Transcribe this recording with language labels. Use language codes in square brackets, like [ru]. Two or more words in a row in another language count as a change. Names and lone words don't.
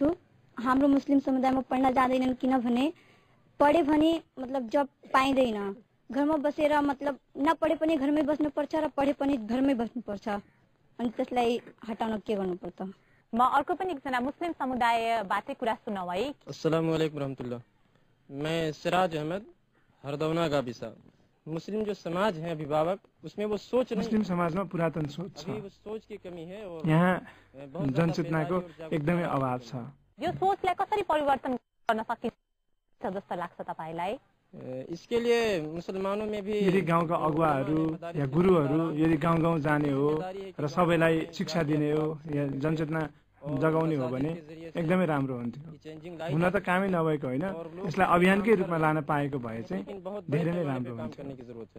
[ne] हाम्रो मुस्लिम समुदायमा पढ्न जाँदैनन् किनभने पढे भने मतलब जब पाइँदैन, घरमा बसेर मतलब नपढे पनि घरमै बस्नुपर्छ र पढे पनि घरमै बस्नुपर्छ, अनि त्यसलाई हटाउन के गर्नुपर्छ? म अर्को पनि एकजना मुस्लिम समुदायबाटै कुरा सुनौ है। [ar] السلام عليكم رحمة الله. [hi] मैं सिराज अहमद, हरदौना गाबिसा। मुस्लिम जो समाज है अभिभावक, उसमें वो सोच [ne] मुस्लिम समाजमा पुरातन सोच छ, [hi] वो सोच की कमी है और [ne] यहाँ जनचेतनाको एकदमै अभाव छ। यो सोचलाई कसरी परिवर्तन गर्न सकिन्छ जस्तो लाग्छ तपाईलाई? [hi] इसके लिए मुसलमानों में भी [ne] यदि गाउँका अगुवाहरू या गुरुहरू यदि गाउँ गाउँ जाने हो र सबैलाई शिक्षा दिने हो या जनचेतना जगाउने हो भने एकदमै राम्रो हुन्थ्यो। हुन त कामै नभएको होइन, यसलाई अभियानकै रूपमा लान पाएको भए चाहिँ धेरै नै राम्रो हुन्थ्यो।